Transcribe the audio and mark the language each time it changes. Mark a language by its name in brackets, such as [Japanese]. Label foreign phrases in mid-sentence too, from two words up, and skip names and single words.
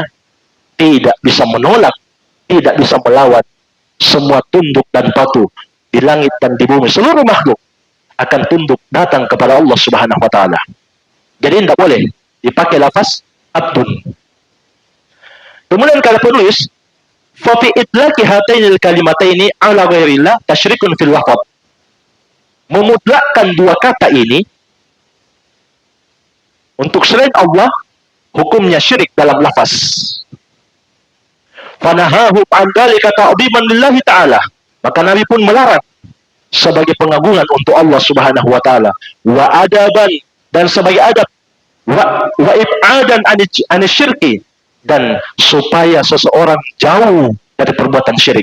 [Indonesian] Tidak bisa menolak, tidak bisa melawan. Semua tunduk dan patuh di langit dan di bumi, seluruh makhluk akan tunduk datang kepada Allah [Arabic] سبحانه وتعالى. [Indonesian] Jadi tidak boleh dipakai lafaz abdun. Kemudian kalau penulis, [Arabic] ففي إطلاق هاتين الكلمتين على غير الله تشريك في اللفظ. [Indonesian] Memutlakkan dua kata ini untuk selain Allah, hukumnya syirik dalam lafaz. [Arabic] فنهاه عن ذلك تعظيما لله تعالى. [Indonesian] Maka Nabi pun melarang sebagai pengagungan untuk Allah [Arabic] سبحانه وتعالى, وأدبا, [Indonesian] dan sebagai adab, [Arabic] وإبعادا عن الشرك, [Indonesian] dan supaya seseorang jauh dari perbuatan syirik.